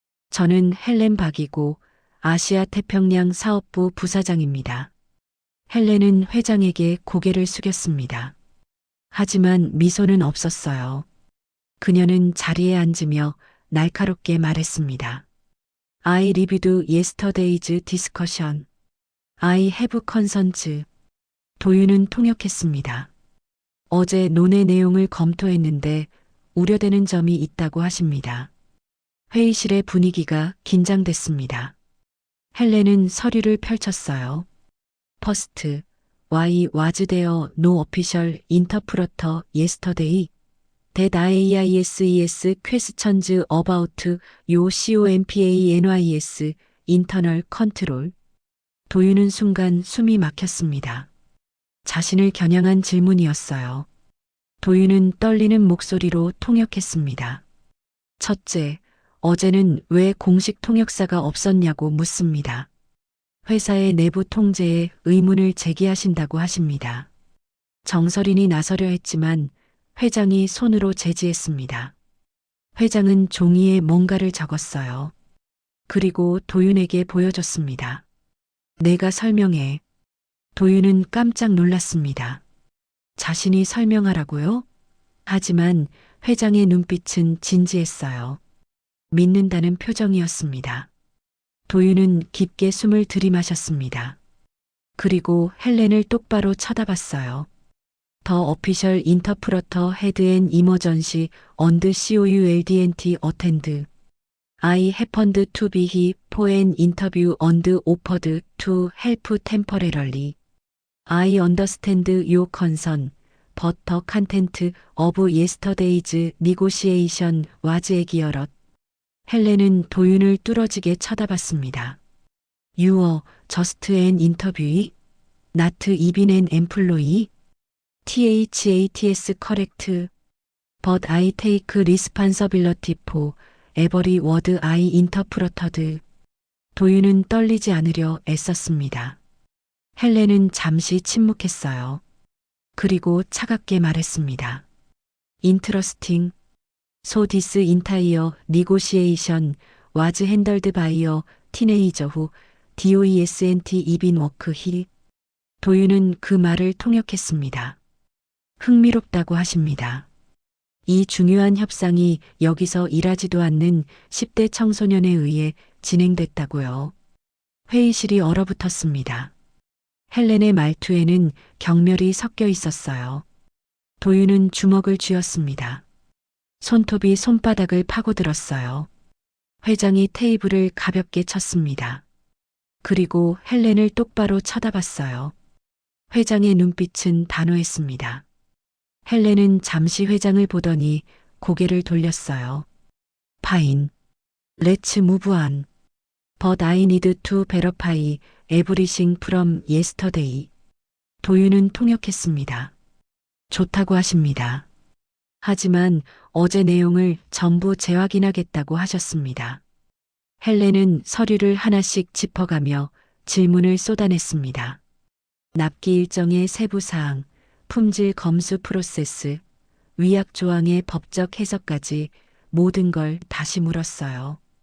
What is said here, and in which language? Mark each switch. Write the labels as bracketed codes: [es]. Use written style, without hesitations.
[ko] 저는 헬렌 박이고 아시아 태평양 사업부 부사장입니다. 헬렌은 회장에게 고개를 숙였습니다. 하지만 미소는 없었어요. 그녀는 자리에 앉으며 날카롭게 말했습니다. [en] I reviewed yesterday's discussion. I have concerns. [ko] 도윤은 통역했습니다. 어제 논의 내용을 검토했는데 우려되는 점이 있다고 하십니다. 회의실의 분위기가 긴장됐습니다. 헬렌은 서류를 펼쳤어요. [en] First, why was there no official interpreter yesterday? That AISES questions about your COMPANYS internal control. [ko] 도윤은 순간 숨이 막혔습니다. 자신을 겨냥한 질문이었어요. 도윤은 떨리는 목소리로 통역했습니다. 첫째, 어제는 왜 공식 통역사가 없었냐고 묻습니다. 회사의 내부 통제에 의문을 제기하신다고 하십니다. 정설인이 나서려 했지만 회장이 손으로 제지했습니다. 회장은 종이에 뭔가를 적었어요. 그리고 도윤에게 보여줬습니다. 내가 설명해. 도윤은 깜짝 놀랐습니다. 자신이 설명하라고요? 하지만 회장의 눈빛은 진지했어요. 믿는다는 표정이었습니다. 도윤은 깊게 숨을 들이마셨습니다. 그리고 헬렌을 똑바로 쳐다봤어요. [en] 더 어피셜 인터프러터 헤드 앤 이머전시 언드 COULDNT 어텐드. I happened to be here for an interview and offered to help temporarily. I understand your concern, but the content of yesterday's negotiation was accurate. [ko] 헬렌은 도윤을 뚫어지게 쳐다봤습니다. [en] You are just an interviewee, not even an employee. THATS correct. But I take responsibility for every word I interpreted. [ko] 도윤은 떨리지 않으려 애썼습니다. 헬렌은 잠시 침묵했어요. 그리고 차갑게 말했습니다. [en] Interesting. So this entire negotiation was handled by a teenager who doesn't even work here. [ko] 도윤은 그 말을 통역했습니다. 흥미롭다고 하십니다. 이 중요한 협상이 여기서 일하지도 않는 10대 청소년에 의해 진행됐다고요. 회의실이 얼어붙었습니다. 헬렌의 말투에는 경멸이 섞여 있었어요. 도윤은 주먹을 쥐었습니다. 손톱이 손바닥을 파고들었어요. 회장이 테이블을 가볍게 쳤습니다. 그리고 헬렌을 똑바로 쳐다봤어요. 회장의 눈빛은 단호했습니다. 헬렌은 잠시 회장을 보더니 고개를 돌렸어요. [en] Fine. Let's move on. But I need to verify everything from yesterday. [ko] 도윤은 통역했습니다. 좋다고 하십니다. 하지만 어제 내용을 전부 재확인하겠다고 하셨습니다. 헬렌은 서류를 하나씩 짚어가며 질문을 쏟아냈습니다. 납기 일정의 세부사항, 품질 검수 프로세스, 위약 조항의 법적 해석까지 모든 걸 다시 물었어요.